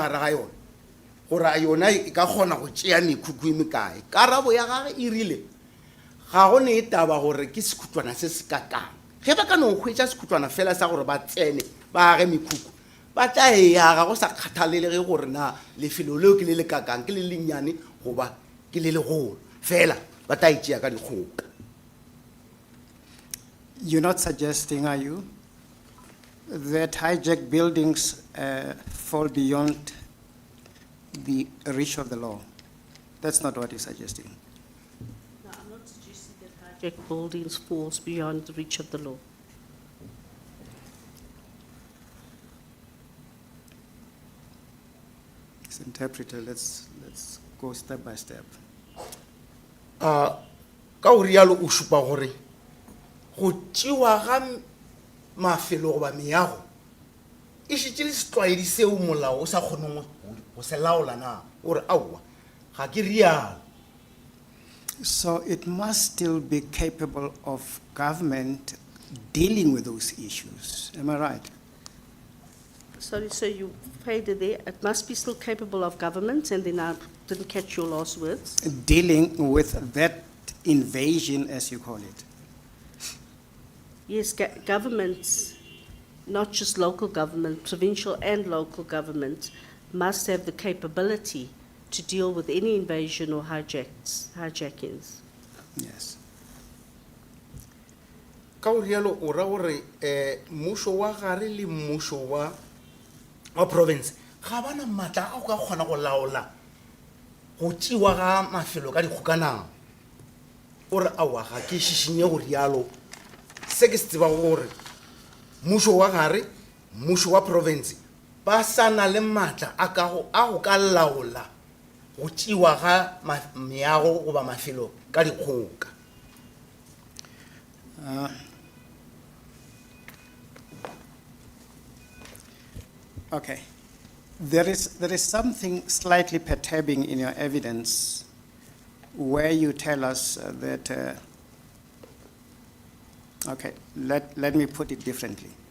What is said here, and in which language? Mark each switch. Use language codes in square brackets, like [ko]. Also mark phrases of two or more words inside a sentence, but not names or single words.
[nso] gare ga yona gore yona e ka kgona go tšea mekhukhu e mekae karabo ya gage e rile ga go ne e taba gore ke sekhutlwana se se kakang ge ba ka no hwetša sekhutlwana fela sa gore ba tsene ba age mekhukhu ba tla eaga go sa kgathalelege gore na lefelo leo ke le le kakang ke le lennyane goba ke le legolo fela ba tla e tšea ka dikgoka. [en] You're not suggesting, are you, that hijacked buildings fall beyond the reach of the law? That's not what you're suggesting. No, I'm not suggesting that hijacked buildings falls beyond the reach of the law. As interpreter, let's go step by step. [nso] Ka o rialo o šupa gore go tšewa ga mafelo goba meago e šitše le setlwaedi seo molao o sa kgoneng go se laola na ore aowa ga ke rialo. [en] So it must still be capable of government dealing with those issues. Am I right? Sorry, so you faded there. It must be still capable of government, and then I didn't catch your last words. Dealing with that invasion, as you call it. Yes, governments, not just local government, provincial and local government, must have the capability to deal with any invasion or hijackings. Yes. [nso] Ka o rialo o ra gore mmušo wa gare le mmušo wa province ga bana maatla a go ka kgona go laola go tšewa ga mafelo ka dikgokanang ore aowa ga ke šišinye go rialo se ke se tseba gore mmušo wa gare mmušo wa province ba sa na le maatla a go ka laola go tšewa ga meago goba mafelo ka dikgoka. [en] Okay. There is something slightly perturbing in your evidence where you tell us that, okay, let me put it differently.